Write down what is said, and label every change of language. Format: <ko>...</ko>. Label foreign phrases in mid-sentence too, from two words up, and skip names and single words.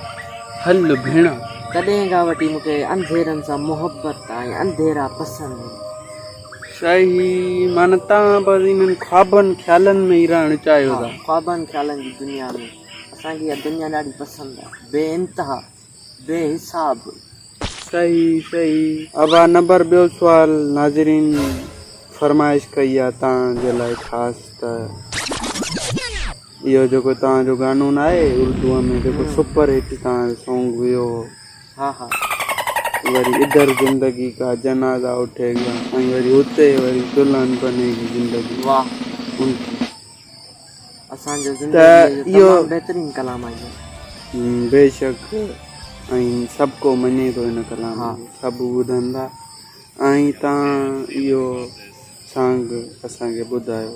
<sd>हल भेण, तॾहिं खां वठी मूंखे अंधेरनि सां मुहबत ऐं अंधेरा पसंदि। सही। माना तव्हां बसि इन्हनि ख्वाबनि ख़्यालनि में ई रहणु चाहियो था। ख्वाबनि ख़्यालनि जी दुनिया में। असांखे इहा दुनिया ॾाढी पसंदि आहे, बे इंतिहा, बेहिसाब। सही सही। اب نمبر ٻيو سوال ناظرين فرمائش ڪئي آهي توهانجي لاءِ خاص، ته اهو جيڪو توهانجو گانو نه آهي اردوءَ ۾ جيڪو</sd> <en>super hit</en> <sd>توهانجو سانگ هيو, हा हा,</sd> <ur>वरी ادھر زندگی کا جنازہ اٹھے گا</ur> <sd>۽ وري هتي وري</sd> <ur>دلہن بنے گی زندگی.</ur> <sd>वाह, असांजो ज़िंदगी जो तमामु बहितरीनु कलाम आहे। बेशक, ऐं सभु को मञे थो हिन कलाम खे, सभु ॿुधनि था। ऐं तव्हां इहो सॉन्ग असांखे ॿुधायो।</sd>